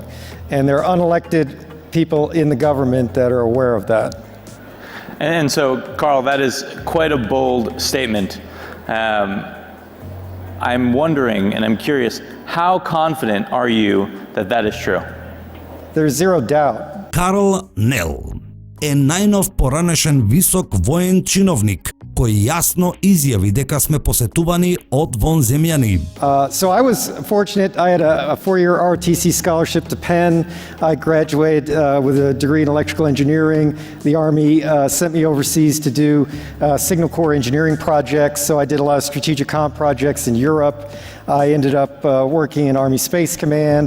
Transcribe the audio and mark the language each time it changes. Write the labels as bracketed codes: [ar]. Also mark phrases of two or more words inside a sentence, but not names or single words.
[en] And there are unelected people in the government that are aware of that. And so, Karl, that is quite a bold statement. I'm wondering, and I'm curious, how confident are you that that is true? There's zero doubt. [mk] Карл Нел е најнов поранешен висок воен чиновник кој јасно изјави дека сме посетувани од вонземјани. [en] So I was fortunate. I had a four-year ROTC scholarship to Penn. I graduated with a degree in electrical engineering. The Army sent me overseas to do signal corps engineering projects, so I did a lot of strategic comm projects in Europe. I ended up working in Army Space Command.